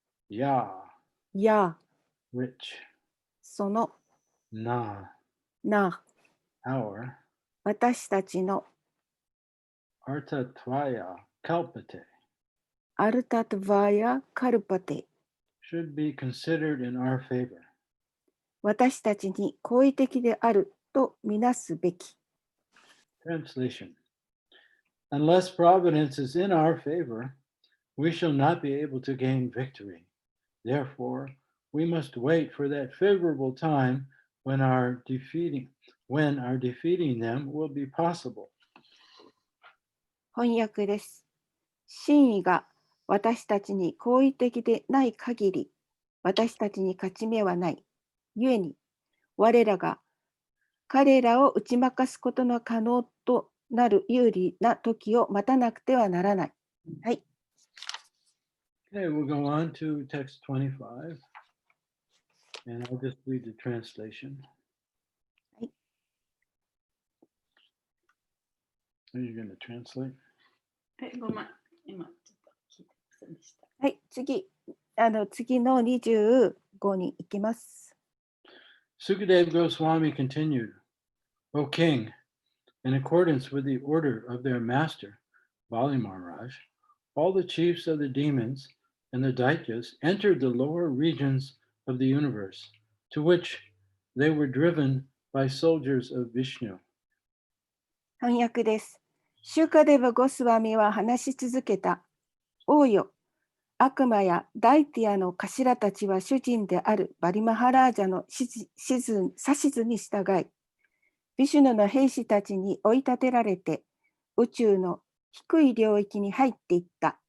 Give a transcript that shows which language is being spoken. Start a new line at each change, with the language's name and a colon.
Sanskrit: Ya,
Japanese: や
English: which,
Japanese: その
Sanskrit: Na,
Japanese: な
English: our,
Japanese: 私たちの
Sanskrit: Artatvaya Kalpate,
Japanese: アルタトヴァヤカルパテ
English: should be considered in our favor.
Japanese: 私たちに好意的であるとみなすべき
English: Translation. Unless providence is in our favor, we shall not be able to gain victory. Therefore, we must wait for that favorable time when our defeating them will be possible.
Japanese: 翻訳です。真意が私たちに好意的でない限り、私たちに勝ち目はない。故に、我らが彼らを打ち負かすことの可能となる有利な時を待たなくてはならない。はい。
English: Okay, we'll go on to text 25, and I'll just read the translation. Are you going to translate?
Japanese: ごめん、今ちょっと聞いてませんでした。はい、次の25に行きます。
English: Sukadeva Goswami continued, O king, in accordance with the order of their master, Bali Maharaj, all the chiefs of the demons and the Daityas entered the lower regions of the universe, to which they were driven by soldiers of Vishnu.
Japanese: 翻訳です。シュカデバ・ゴスワミは話し続けた。王よ、悪魔やダイティアの頭たちは主人であるバリマハラージャの指図に従い、ビシュヌの兵士たちに追い立てられて、宇宙の低い領域に入っていった。